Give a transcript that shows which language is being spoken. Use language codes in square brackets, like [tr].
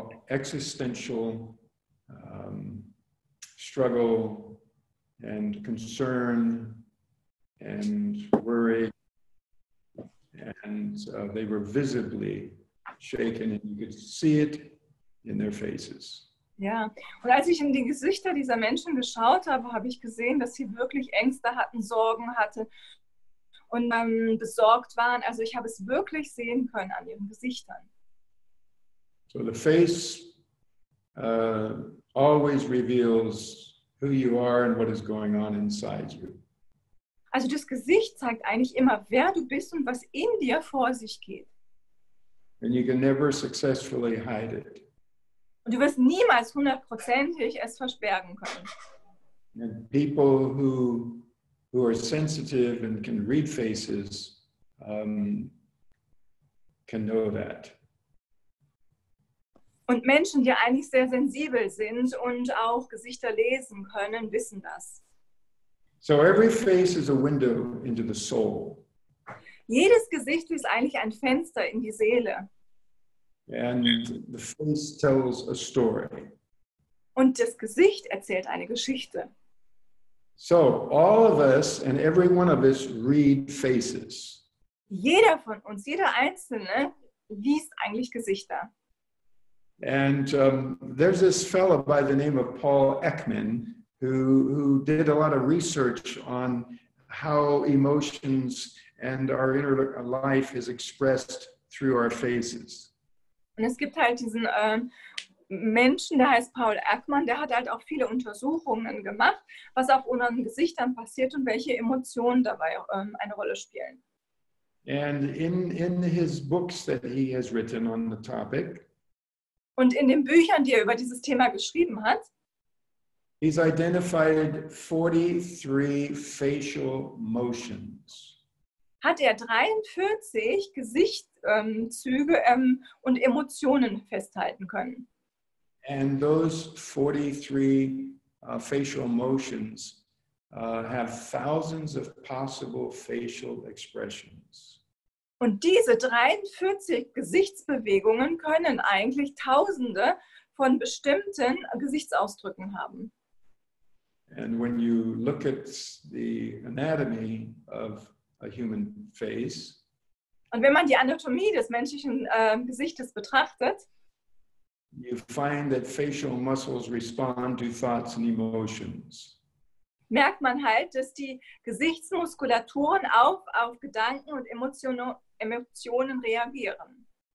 [en] existential struggle and concern and worry, and they were visibly shaken, and you could see it in their faces. [de] Ja, und als ich in die Gesichter dieser Menschen geschaut habe, habe ich gesehen, dass sie wirklich Ängste hatten, Sorgen hatten und besorgt waren. Also ich habe es wirklich sehen können an ihren Gesichtern. [en] So the face always reveals who you are and what is going on inside you. [de] Also das Gesicht zeigt eigentlich immer, wer du bist und was in dir vor sich geht. [en] And you can never successfully hide it. [de] Und du wirst niemals 100%ig es versperren können. [en] And people who are sensitive and can read faces can know that. [de] Und Menschen, die eigentlich sehr sensibel sind und auch Gesichter lesen können, wissen das. [en] So every face is a window into the soul. [de] Jedes Gesicht ist eigentlich ein Fenster in die Seele. [en] And the face tells a story. [de] Und das Gesicht erzählt eine Geschichte. [en] So all of us and every one of us read faces. [de] Jeder von uns, jeder Einzelne liest eigentlich Gesichter. [en] And there's this fellow by the name of Paul Ekman who did a lot of research on how emotions and our inner life is expressed through our faces. [de] Und es gibt halt diesen Menschen, der heißt Paul Ekman, der hat halt auch viele Untersuchungen gemacht, was auf unseren Gesichtern passiert und welche Emotionen dabei eine Rolle spielen. [en] And in his books that he has written on the topic, [de] und in den Büchern, die er über dieses Thema geschrieben hat, [en] he's identified 43 facial motions. [de] Hat er 43 Gesichtszüge und Emotionen festhalten können. [en] And those 43 facial motions have thousands of possible facial expressions. [de] Und diese 43 Gesichtsbewegungen können eigentlich Tausende von bestimmten Gesichtsausdrücken haben. [en] And when you look at the anatomy of a human face, [de] Und wenn man die Anatomie des menschlichen Gesichtes betrachtet, [en] you find that facial muscles respond to thoughts and emotions. [de] merkt man halt, dass die Gesichtsmuskulaturen auf Gedanken und Emotionen reagieren.